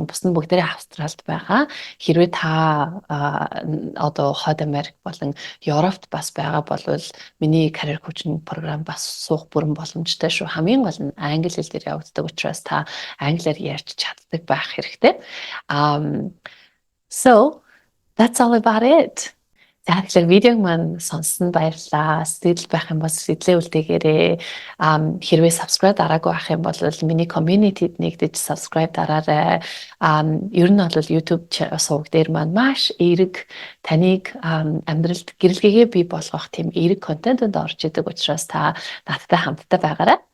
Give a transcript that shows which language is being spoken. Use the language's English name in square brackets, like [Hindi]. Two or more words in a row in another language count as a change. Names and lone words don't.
[Mongolian] Бус нь бүгдээрээ Австралид байгаа. Хэрвээ та одоо Хойд Америк болон Европт бас байгаа бол миний [English] career coaching [Mongolian] програм бас суух бүрэн боломжтой шүү. Хамгийн гол нь англи хэл дээр явагддаг учраас та англиар ярьж чаддаг байх хэрэгтэй. [English] So that's all about it. [Mongolian] За тэгэхээр видеог маань сонссон баярлалаа. Сэтгэл байх юм бол сэтгэлээ үлдээгээрэй. Хэрвээ subscribe дараагүй байх юм бол миний community-д нэгдэж subscribe дараарай. Ер нь бол YouTube суваг дээр маань маш эерэг таныг амьдралд гэрэлгээгээ бий болгох тийм эерэг контентэнд орж идэг учраас та надтай хамтдаа байгаарай.